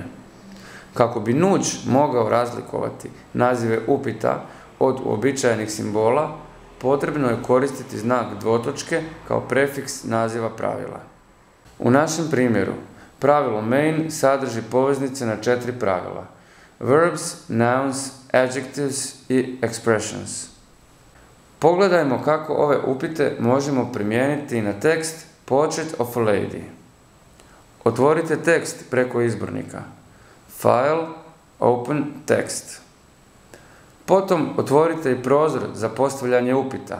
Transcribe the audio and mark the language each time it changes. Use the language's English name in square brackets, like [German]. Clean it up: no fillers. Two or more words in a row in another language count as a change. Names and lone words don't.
[Croatian] Kako bi nuć mogao razlikovati nazive upita od uobičajenih simbola, potrebno je koristiti znak dvotočke kao prefiks naziva pravila. U našem primjeru, pravilo main sadrži poveznice na 4 pravila. [English] Verbs, nouns, adjectives i expressions. [Croatian] Pogledajmo kako ove upite možemo primijeniti na tekst Portrait of a Lady. Otvorite tekst preko izbornika. [English] File, Open Text. [Croatian] Potom otvorite i prozor za postavljanje upita.